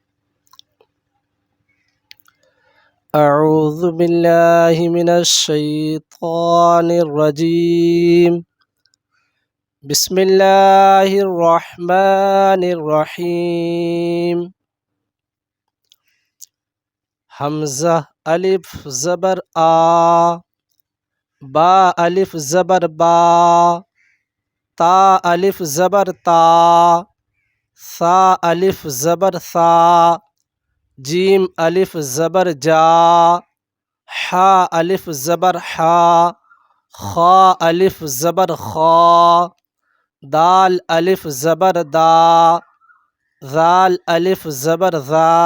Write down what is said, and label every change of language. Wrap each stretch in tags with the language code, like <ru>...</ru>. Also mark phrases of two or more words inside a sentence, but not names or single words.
<ar>اعوذ باللہ من الشیطان الرجیم، بسم اللہ الرحمن الرحیم۔</ar> <ur>حمزہ الف زبر آ، با الف زبر با، تا الف زبر تا، ثا الف زبر ثا، جیم الف زبر جا، حا الف زبر حا، خا الف زبر خا، دال الف زبر دا، ذال الف زبر ذا،</ur>